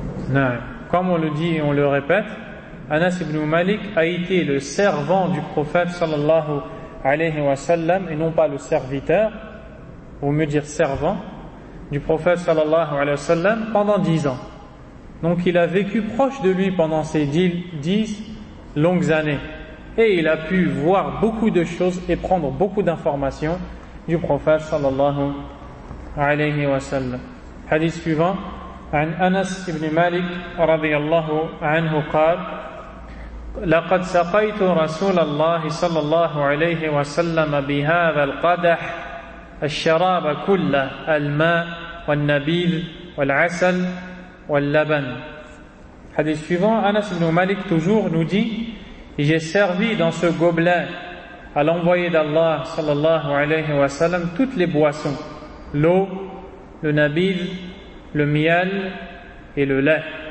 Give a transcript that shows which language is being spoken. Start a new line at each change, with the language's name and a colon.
French: Non. Comme on le dit et on le répète, Anas ibn Malik a été le servant du prophète sallallahu alayhi wa sallam, et non pas le serviteur, ou mieux dire servant du prophète sallallahu alayhi wa sallam, pendant 10 ans. Donc il a vécu proche de lui pendant ces 10 longues années, et il a pu voir beaucoup de choses et prendre beaucoup d'informations du prophète sallallahu alayhi wa sallam. Hadith suivant:
Arabic: عن أنس بن مالك رضي الله عنه قال لقد سقيت رسول الله صلى الله عليه وسلم بهذا القدح الشراب كله الماء والنبيل والعسل واللبن.
French: حديث suivant, أنس بن مالك toujours nous dit: j'ai servi dans ce gobelet à l'envoyé d'Allah صلى الله عليه وسلم toutes les boissons, l'eau, le nabil, le miel et le lait.